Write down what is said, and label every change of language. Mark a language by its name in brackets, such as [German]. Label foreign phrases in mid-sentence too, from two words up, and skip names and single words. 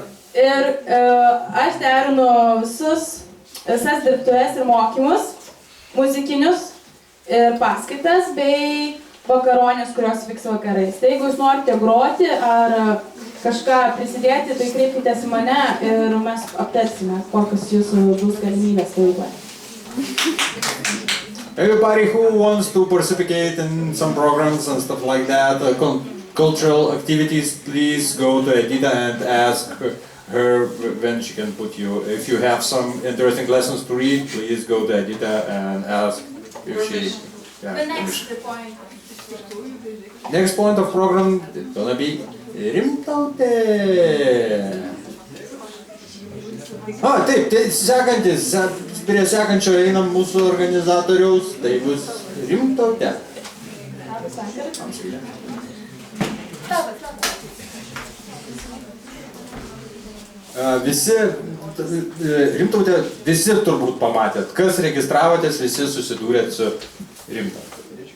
[Lithuanian] Ir aš derinu visas dirbtuves ir mokymus, muzikinius ir paskaitas bei vakaronės, kurios vyks vakarais. Tai jeigu jūs norite groti ar kažką prisidėti, tai kreipkitės į mane ir mes aptarsime, kokios jūsų bus galimybės veikloje. [English] Everybody who wants to participate in some programs and stuff like that, cultural activities, please go to Edita and ask her when she can put you. If you have some interesting lessons to read, please go to Edita and ask if she... Yeah, The next point. Next point of program is gonna be Rimtautė. [Lithuanian] Taip, tai sekantis, prie sekančio einam mūsų organizatoriaus, tai bus Rimtautė. Visi, Rimtautė, visi turbūt pamatėt, kas registravotės, visi susidūrėt su Rimtautė.